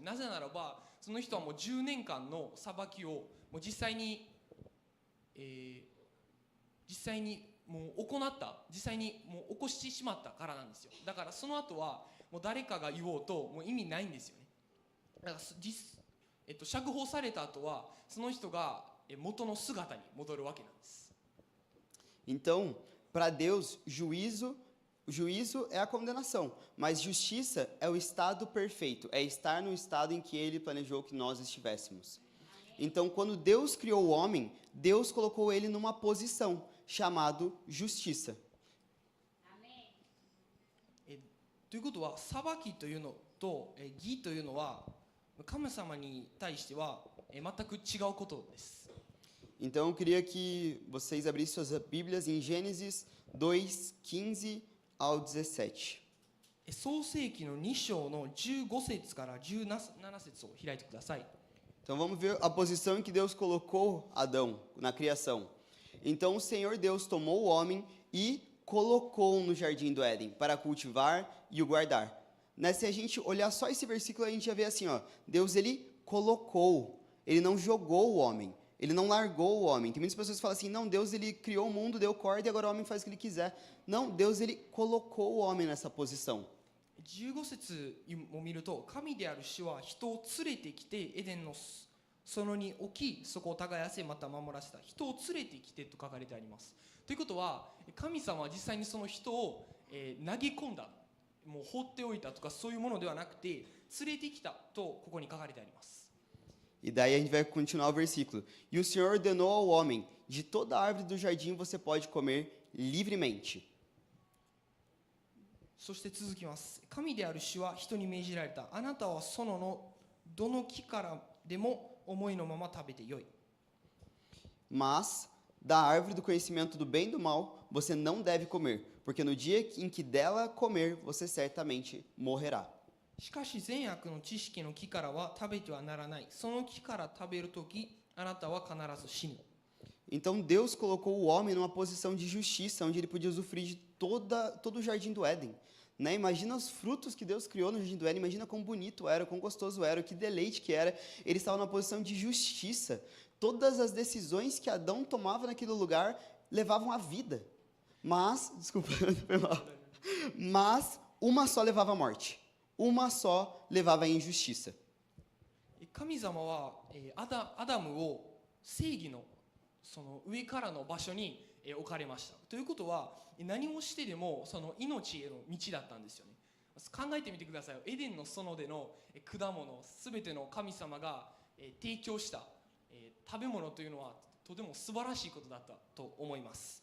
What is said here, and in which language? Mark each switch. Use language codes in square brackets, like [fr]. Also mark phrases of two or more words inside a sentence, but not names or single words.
[ja] なぜならばその人はもう10年間の裁きをもう実際にもう行った、実際にもう起こしてしまったからなんですよ。だからその後はもう誰かが言おうともう意味ないんですよね。だから釈放された後はその人が元の姿に戻るわけなんです。 [pt] Então, para Deus, juízo é a condenação, mas justiça é o estado perfeito, é estar no estado em que Ele planejou que nós estivéssemos. Então, quando Deus criou o homem, Deus colocou ele numa posição chamada justiça. [ja] ということは裁きというのと義というのは神様に対しては全く違うことです。 [pt] Então, eu queria que vocês abrissem suas Bíblias em Gênesis 2, 15 ao 17. [ja] 創世記の2章の15節から17節を開いてください。 [pt] Então vamos ver a posição em que Deus colocou Adão na criação. Então o Senhor Deus tomou o homem e colocou no jardim do Éden para cultivar e o guardar. Se a gente olhar só esse versículo, a gente já vê assim, ó, Deus ele colocou, ele não jogou o homem, ele não largou o homem. Tem muitas pessoas que falam assim, não, Deus ele criou o mundo, deu corda e agora o homem faz o que ele quiser. Não, Deus ele colocou o homem nessa posição. [ja] 15 節を見ると、神である主は人を連れてきてエデンの園に置き、そこを耕せまた守らせた。人を連れてきてと書かれてあります。ということは、神様は実際にその人を、投げ込んだ、もう放っておいたとかそういうものではなくて、連れてきたとここに書かれてあります。 [pt] E daí a gente vai continuar o versículo. E o Senhor ordenou ao homem, de toda árvore do jardim você pode comer livremente. [ja] そして続きます。神である主は人に命じられた。あなたは園のどの木からでも思いのまま食べてよい。 [pt] Mas da árvore do conhecimento do bem e do mal você não deve comer, porque no dia em que dela comer você certamente morrerá. [ja] しかし善悪の知識の木からは食べてはならない。その木から食べるとき、あなたは必ず死ぬ。 [pt] Então Deus colocou o homem numa posição de justiça, onde ele podia usufruir de todo o jardim do Éden. Imagina os frutos que Deus criou no jardim do Éden, imagina quão bonito era, quão gostoso era, que deleite que era. Ele estava numa posição de justiça. Todas as decisões que Adão tomava naquele lugar levavam à vida. Mas, desculpa, foi mal. Mas uma só levava à morte. Uma só levava à injustiça. [ja] 神様はアダムを正義のその上からの場所に置かれました。ということは何をしてでもその命への道だったんですよね。考えてみてください。エデンの園での果物、すべての神様が提供した食べ物というのはとても素晴らしいことだったと思います。